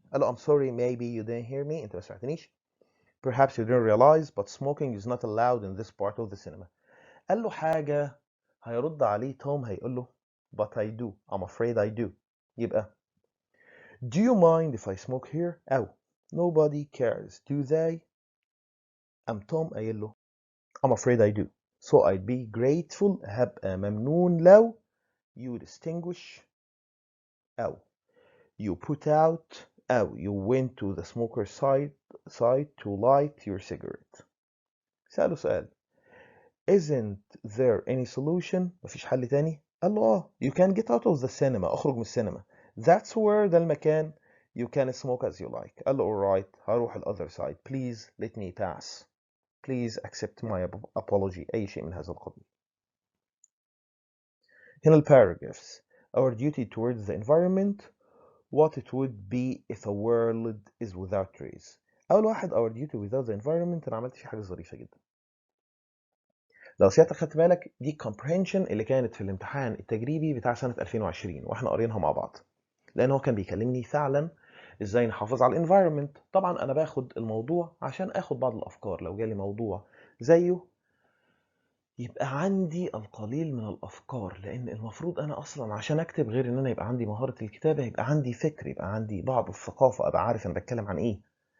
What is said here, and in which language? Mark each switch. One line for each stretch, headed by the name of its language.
Arabic: قال له
English: I'm sorry maybe you didn't hear me،
Arabic: انت ما سمعتنيش.
English: Perhaps you didn't realize but smoking is not allowed in this part of the cinema.
Arabic: قال له حاجة، هيرد عليه توم هيقول له
English: but I do، I'm afraid I do. يبقى do you mind if I smoke here؟ أو nobody cares do they؟ قام توم قايل له I'm afraid I do so I'd be grateful،
Arabic: هبقى ممنون لو
English: you distinguish أو you put out أو you went to the smoker's side to light your cigarette. سأله سؤال isn't there any solution؟
Arabic: مفيش حل تاني؟ قال له
English: you can get out of the cinema.
Arabic: اخرج من السينما.
English: That's where
Arabic: ده المكان
English: you can smoke as you like.
Arabic: قال له alright هروح ال
English: other side. Please let me pass. Please accept my apology.
Arabic: أي شيء من هذا القبيل. هنا ال paragraphs.
English: Our duty towards the environment, what it would be if a world is without trees.
Arabic: أول واحد
English: our duty without the environment.
Arabic: أنا عملت فيه حاجة ظريفة جدا. لو سيادتك خدت بالك دي comprehension اللي كانت في الامتحان التجريبي بتاع سنة 2020 واحنا قارينها مع بعض. لأن هو كان بيكلمني فعلا ازاي نحافظ على الانفايرمنت. طبعا أنا باخد الموضوع عشان آخد بعض الأفكار. لو جالي موضوع زيه يبقى عندي القليل من الأفكار، لأن المفروض أنا أصلا عشان أكتب غير إن أنا يبقى عندي مهارة الكتابة يبقى عندي فكر، يبقى عندي بعض الثقافة، أبقى عارف أنا بتكلم عن إيه.